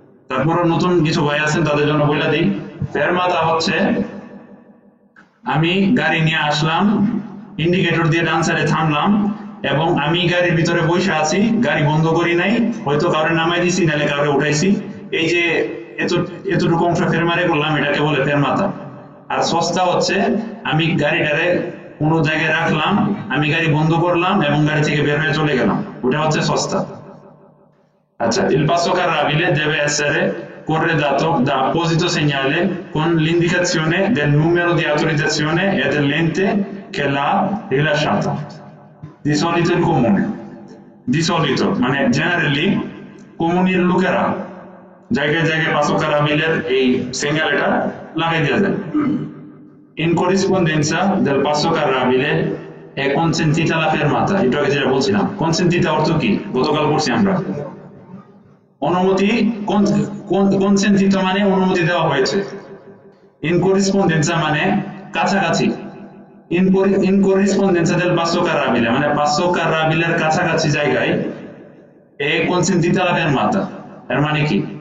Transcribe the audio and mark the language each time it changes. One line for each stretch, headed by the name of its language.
Bangla: তারপরও নতুন কিছু ভাই আছেন, তাদের জন্য বলে দিই, ফেরমাতা হচ্ছে আমি গাড়ি নিয়ে আসলাম, ইন্ডিকেটর দিয়ে ডান সাইডে থামলাম, এবং আমি গাড়ির ভিতরে বসে আছি, গাড়ি বন্ধ করি নাই, হয়তো কাউরে নামাই দিছি, নাহলে কাউরে উঠাইছি, এই যে এতটুকু অংশ ফেরমারে করলাম, এটাকে বলে ফেরমাতা। আর সস্তা হচ্ছে আমি গাড়িটারে কোনো জায়গায় রাখলাম, আমি গাড়ি বন্ধ করলাম এবং গাড়ি থেকে বের হয়ে চলে গেলাম, ওটা হচ্ছে সস্তা।
Italian: আচ্ছা, il passo carrabile deve essere corredato da apposito segnale con l'indicazione del numero di autorizzazione e dell'ente che l'ha rilasciata. Di solito il comune, di solito
Bangla: মানে generally কমিউনির লোকেরা জায়গায় জায়গায় passo carrabile এই সিগন্যালটা লাগাই দেওয়া যায়।
Italian: In corrispondenza del passo carrabile è consentita la fermata,
Bangla: এটা আগে যেটা বলছিলাম। consentita অর্থ কি? গতকাল পড়ছি আমরা। অনুমতি, consentito মানে অনুমতি দেওয়া হয়েছে। In corrispondenza মানে কাছাকাছি।
Italian: In corrispondenza del passo carrabile মানে passo carrabileর কাছাকাছি জায়গায় è consentita la fermata,
Bangla: এর মানে কি?